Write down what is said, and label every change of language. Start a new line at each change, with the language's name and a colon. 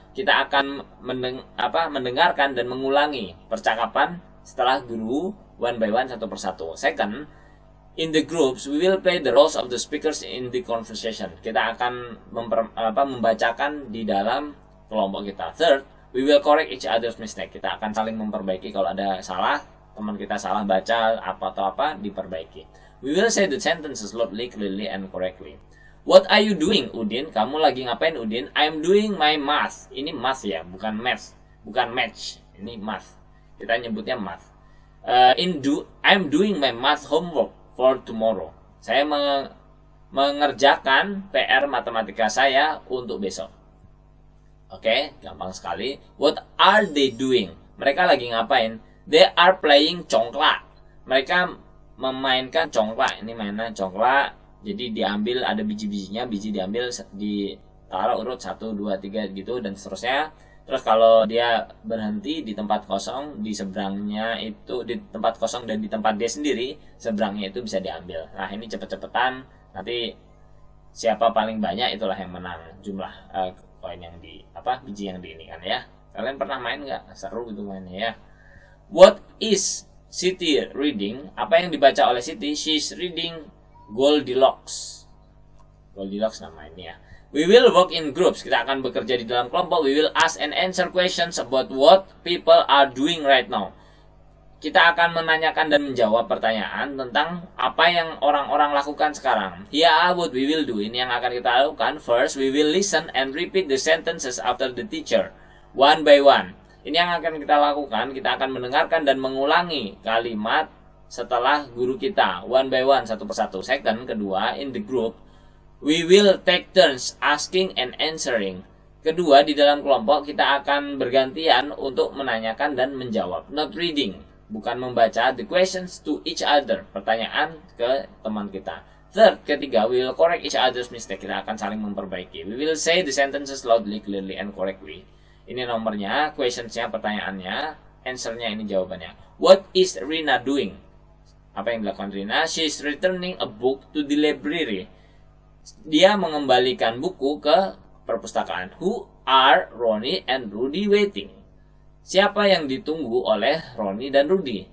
Indonesian: Kita akan mendengarkan dan mengulangi percakapan setelah guru
English: one by one,
Indonesian: satu persatu.
English: Second, in the groups, we will play the roles of the speakers in the conversation.
Indonesian: Kita akan membacakan di dalam kelompok kita.
English: Third, we will correct each other's mistake.
Indonesian: Kita akan saling memperbaiki kalau ada salah, teman kita salah baca apa diperbaiki.
English: We will say the sentences loudly, clearly, and correctly. What are you doing, Udin?
Indonesian: Kamu lagi ngapain, Udin?
English: I'm doing my math.
Indonesian: Ini math ya, bukan math, bukan match. Ini math. Kita nyebutnya math.
English: I'm doing my math homework for tomorrow. Saya
Indonesian: mengerjakan PR matematika saya untuk besok. Oke, gampang sekali.
English: What are they doing?
Indonesian: Mereka lagi ngapain?
English: They are playing congklak.
Indonesian: Mereka memainkan congklak. Ini mainan congklak. Jadi diambil, ada biji-bijinya, biji diambil, ditaruh urut 1, 2, 3 gitu dan seterusnya. Terus kalau dia berhenti di tempat kosong, di seberangnya itu, di tempat kosong dan di tempat dia sendiri, seberangnya itu bisa diambil. Nah, ini cepet-cepetan, nanti siapa paling banyak itulah yang menang jumlah koin yang biji yang di ini kan ya. Kalian pernah main nggak? Seru gitu mainnya ya.
English: What is Siti reading?
Indonesian: Apa yang dibaca oleh Siti?
English: She's reading Goldilocks. Goldilocks
Indonesian: nama ini ya.
English: We will work in groups.
Indonesian: Kita akan bekerja di dalam kelompok.
English: We will ask and answer questions about what people are doing right now.
Indonesian: Kita akan menanyakan dan menjawab pertanyaan tentang apa yang orang-orang lakukan sekarang.
English: Here are what we will do.
Indonesian: Ini yang akan kita lakukan.
English: First, we will listen and repeat the sentences after the teacher, one by one.
Indonesian: Ini yang akan kita lakukan. Kita akan mendengarkan dan mengulangi kalimat setelah guru kita,
English: one by one,
Indonesian: satu persatu.
English: Second, kedua, in the group, we will take turns asking and answering.
Indonesian: Kedua, di dalam kelompok kita akan bergantian untuk menanyakan dan menjawab.
English: Not reading,
Indonesian: bukan membaca.
English: The questions to each other,
Indonesian: pertanyaan ke teman kita.
English: Third, ketiga, we will correct each other's mistake.
Indonesian: Kita akan saling memperbaiki.
English: We will say the sentences loudly, clearly, and correctly.
Indonesian: Ini nomornya, questionsnya, pertanyaannya, answernya ini jawabannya.
English: What is Rina doing?
Indonesian: Apa yang dilakukan Rina?
English: She's returning a book to the library.
Indonesian: Dia mengembalikan buku ke perpustakaan.
English: Who are Ronnie and Rudy waiting?
Indonesian: Siapa yang ditunggu oleh Ronnie dan Rudy?